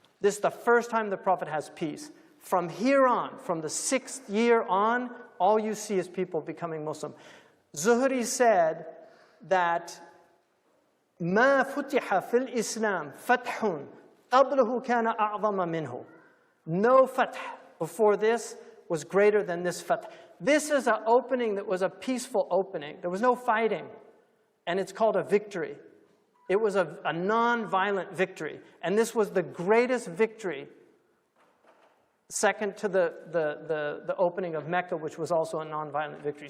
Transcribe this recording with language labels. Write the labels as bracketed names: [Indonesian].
[English] This is the first time the Prophet has peace. From here on, from the 6th year on, all you see is people becoming Muslim. Zuhri said that [Arabic] ما فتح في الإسلام فتح قبله كان أعظم منه. [English] No fath before this was greater than this fath. This is an opening that was a peaceful opening. There was no fighting, and it's called a victory. It was a non-violent victory. And this was the greatest victory, second to the opening of Mecca, which was also a non-violent victory.